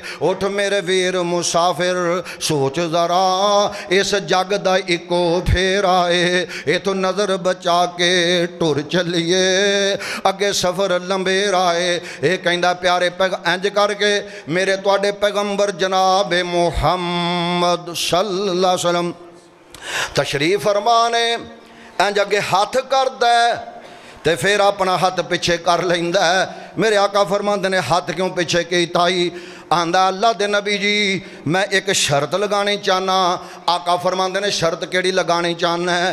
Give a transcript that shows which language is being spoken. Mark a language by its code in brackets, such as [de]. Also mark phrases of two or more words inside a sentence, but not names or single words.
[pa] اٹھ میرے ویر مسافر سوچ ذرا اس جگ دا اکو پھیرا اے. ایتھوں نظر بچا کے ٹر چلیے اگے سفر لمبیرا اے. ایہ کہندا پیارے پیغ انج کر کے میرے تہاڈے پیغمبر جناب محمد [ar] صلی اللہ علیہ وسلم [pa] تشریف فرمانے انج اگے ہاتھ کردا تے فیر اپنا ہاتھ پچھے کر لیندا. میرے آقا فرماتے نے ہاتھ کیوں پچھے کیتا ای? آندا اللہ دے نبی جی میں اک شرط لگانی چاہنا. آقا فرماتے نے شرط کیہڑی لگانی چاہنا ہے?